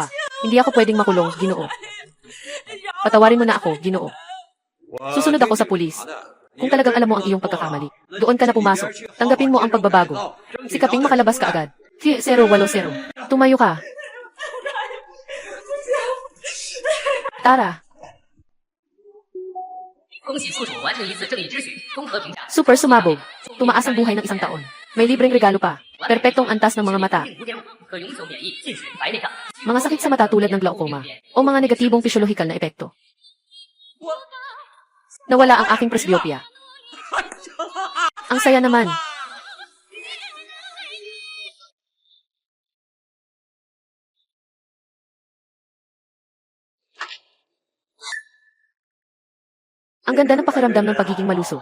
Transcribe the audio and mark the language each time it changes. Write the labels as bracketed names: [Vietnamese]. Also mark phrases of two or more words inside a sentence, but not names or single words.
[Filipino] Hindi ako pwedeng makulong, Ginoo. Patawarin mo na ako, Ginoo. Susunod ako sa pulis. Kung talagang alam mo ang iyong pagkakamali, doon ka na pumasok. Tanggapin mo ang pagbabago. Sikaping makalabas ka agad. 080. Tumayo ka. Tara. [Chinese] 恭喜宿主完成一次正义之举，综合评价 [Filipino] Super sumabog. Tumaas ang buhay ng isang taon. May libreng regalo pa. Perpektong antas ng mga mata. [Chinese] 5.5 可永久免疫近视白内障。 [Filipino] Mga sakit sa mata tulad ng glaucoma o mga negatibong pisyolohikal na epekto. Nawala ang aking presbyopia. Ang saya naman. Ang ganda ng pakiramdam ng pagiging maluso.